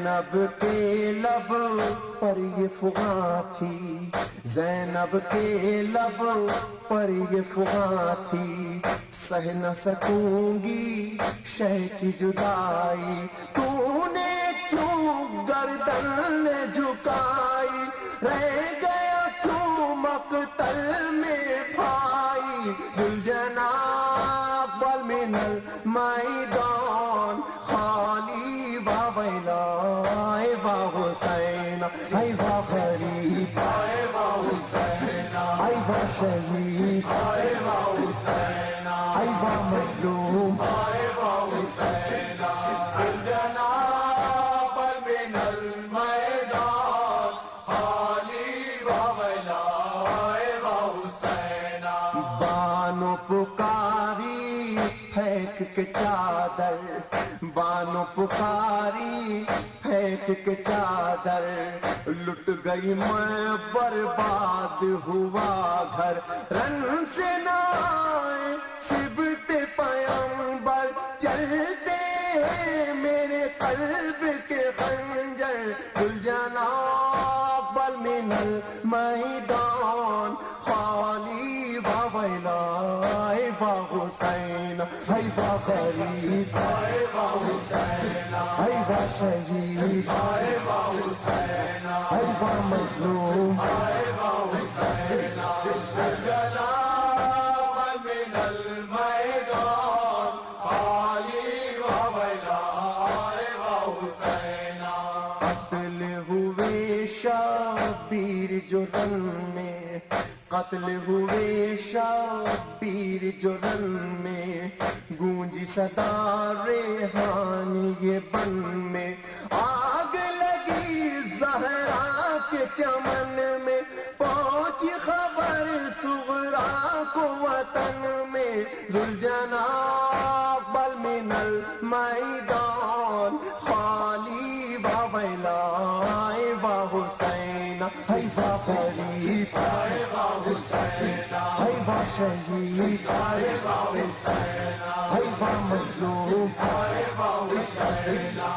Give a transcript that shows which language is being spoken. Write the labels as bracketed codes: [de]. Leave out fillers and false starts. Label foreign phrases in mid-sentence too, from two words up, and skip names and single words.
[ur] زینب کے لب پر یہ فغاں تھی، زینب کے لب پر یہ فغاں تھی، سہ نہ سکوں گی شہ کی جدائی، تو نے کیوں گردن جھکائی، رہ گیا کیوں مقتل میں بھائی، [ar] ذوالجناح بل من المیدان خالی ویلا با حسین، ای با غریب ای با حسین، ای با شہید ای با حسین، ای با مظلوم ای با حسین، ذوالجناح بل من المیدان خالی ویلا با حسین، بانو [ur] پکاری پھینک کے چادر، بانو پکاری پھینک کے چادر، لٹ گئی میں برباد ہوا گھر، رن سے نہ آئے صبت پیمبر، چلتے ہیں میرے قلب کے خنجر، [ar] ذوالجناح بل من المیدان خالی ویلا با حسین، ای با غریب ای با حسین، ای با شہید ای با حسین، ای با مظلوم ای با حسین، ذوالجناح من المیدان خالی ویلا با حسین، [ur] قتل ہوئے شبیر جو رن میں، قتل ہوئے شبیر جو رن میں، گونجی صدا ریحانی یہ بن میں، آگ لگی زہرا کے چمن میں، پہنچی خبر صغرا کو وطن میں، [ar] ذوالجناح بل من المیدان خالی ویلا با حسین، ای با غریب ای با حسین، ای با شہید ای با حسین، ای با مظلوم ای با حسین،